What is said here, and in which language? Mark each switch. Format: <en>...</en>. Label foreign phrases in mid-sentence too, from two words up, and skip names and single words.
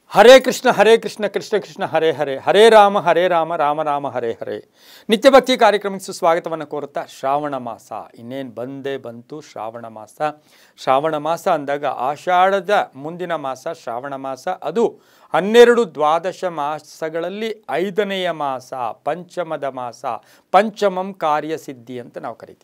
<sa>ಹರೇ ಕೃಷ್ಣ ಕೃಷ್ಣ ಕೃಷ್ಣ ಹರೇ ಹರೇ ಹರೇ ರಾಮ ರಾಮ ರಾಮ ಹರೇ ಹರೇ.</sa> <kn>ನಿತ್ಯ ಭಕ್ತಿ ಕಾರ್ಯಕ್ರಮಕ್ಕೆ ಸುಸ್ವಾಗತವನ್ನು ಕೋರುತ್ತಾ ಶ್ರಾವಣ ಮಾಸ ಇನ್ನೇನು ಬಂದೇ ಬಂತು. ಶ್ರಾವಣ ಮಾಸ ಅಂದಾಗ ಆಷಾಢದ ಮುಂದಿನ ಮಾಸ ಶ್ರಾವಣ ಮಾಸ. ಅದು 12 ದ್ವಾದಶ ಮಾಸಗಳಲ್ಲಿ 5ನೆಯ ಮಾಸ, ಪಂಚಮದ ಮಾಸ.</kn> <sa>ಪಂಚಮಂ ಕಾರ್ಯಸಿದ್ಧಿ</sa> <kn>ಅಂತ ನಾವು ಕರಿತೀವಿ.</kn>